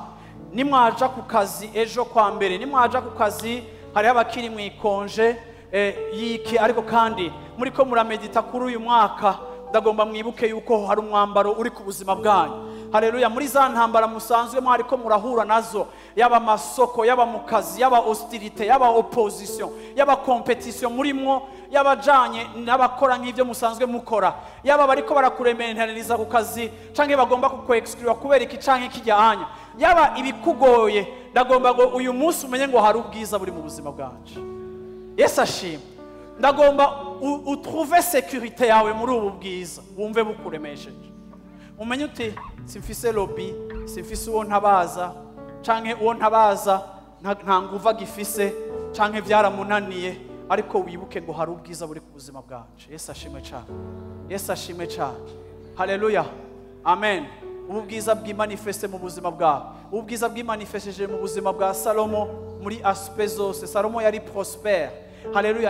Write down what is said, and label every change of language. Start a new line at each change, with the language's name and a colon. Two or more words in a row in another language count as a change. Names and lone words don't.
Rundi: Nimwaja ku kazi ejo kwa mbere, nimwaja ku kazi hari abakiri mwikonje yiki, ariko kandi muri ko muramedita kuri uyu mwaka, ndagomba mwibuke yuko hari umwambaro uri ku buzima bwanyu. Haleluya. Muri za ntambara musanzwe mwari ko murahura nazo, yaba masoko, yaba mu kazi, yaba hostilité, yaba opposition, yaba competition murimo, yaba janye n'abakora nk'ivyo musanzwe mukora, yaba bariko barakurementeraniza ku kazi canke bagomba kukwexclure kubera iki canke kijyanya, yaba ibikugoye, ndagomba ngo uyu munsi umenye ngo hari ubwiza buri mu buzima bwanje. Yesu ashimwe. Ndagomba utrouver sécurité yawe muri ubu bwiza, wumve bukuremesheje. Umenye uti simfise lobby, simfise uwo ntabaza, canke uwo ntabaza nta nguva gifise, canke byaramunaniye, ariko wibuke ngo hari ubwiza buri ku buzima bwanje. Yesu ashimwe cyane. Yesu ashimwe cyane. Haleluya. Amen. Ubu bwiza bw'imanifeste mu buzima bwawe, ubu bwiza bw'imanifesteje mu buzima bwa Salomo muri aspect zose. Salomo yari prospère. Haleluya.